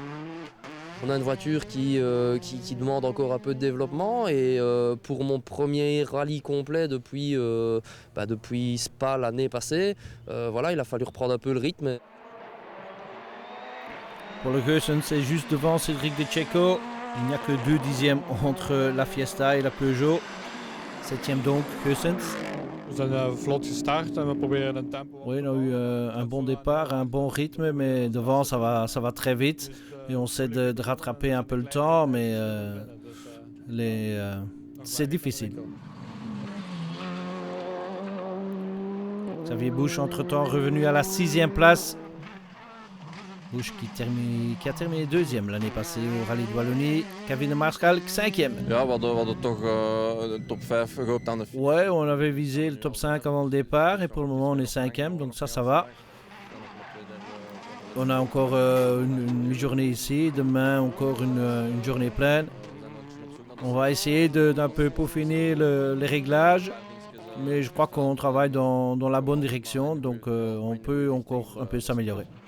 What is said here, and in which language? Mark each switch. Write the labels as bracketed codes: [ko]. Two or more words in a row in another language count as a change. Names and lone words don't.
[fr] On a une voiture qui demande encore un peu de développement et pour mon premier rallye complet depuis Spa l'année passée, voilà, il a fallu reprendre un peu le rythme. Pour le Geusen, c'est juste devant Cédric Decheco. Il n'y a que 2 dixièmes entre la Fiesta et la Peugeot. 7e donc, Geusen. [nl] We zijn vlot gestart en we proberen een tempo. [fr] Oui, on a eu un bon départ, un bon rythme, mais devant ça va très vite. Et on essaie de rattraper un peu le temps, mais c'est difficile. Xavier Bush, entre-temps, revenu à la 6e place. Bush qui a terminé 2e l'année passée au Rallye de Wallonie. Kevin de Maarschalk, 5e. [nl] Ja, we hadden toch een top 5 gehoopt aan de... [fr] Ouais, on avait visé le top 5 avant le départ et pour le moment on est 5e, donc ça va. On a encore une journée ici, demain encore une journée pleine. On va essayer d'un peu peaufiner les réglages, mais je crois qu'on travaille dans la bonne direction, donc on peut encore un peu s'améliorer.